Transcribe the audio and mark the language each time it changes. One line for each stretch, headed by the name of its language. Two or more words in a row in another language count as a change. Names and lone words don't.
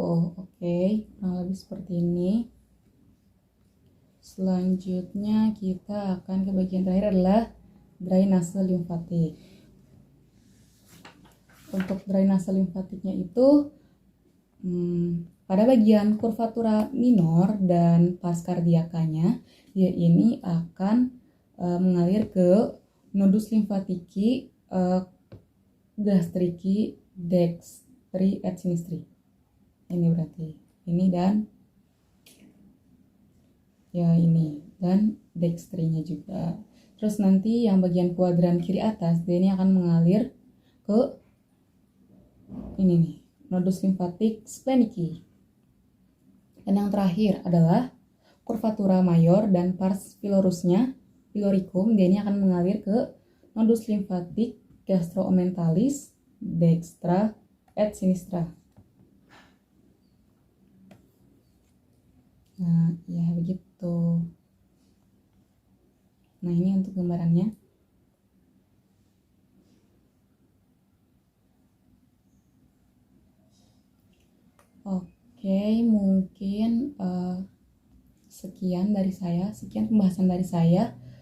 Indonesian: Oke, kurang lebih seperti ini. Selanjutnya kita akan ke bagian terakhir adalah drainase limfatik. Untuk drainase limfatiknya itu pada bagian kurvatura minor dan pars cardiacanya, dia ini akan mengalir ke
Latin: nodus limfatiki gastriki dextri et sinistri.
Indonesian: Ini berarti ini dan ya ini dan dextrinya juga. Terus nanti yang bagian kuadran kiri atas dia ini akan mengalir ke ini nih,
Latin: nodus limfatik spleniki.
Indonesian: Dan yang terakhir adalah kurvatura mayor dan pars pilorusnya, piloricum, dia ini akan mengalir ke
Latin: nodus limfatik gastroomentalis dextra et sinistra.
Indonesian: Nah, ya begitu. Nah, ini untuk gambarannya. Oke, mungkin sekian pembahasan dari saya.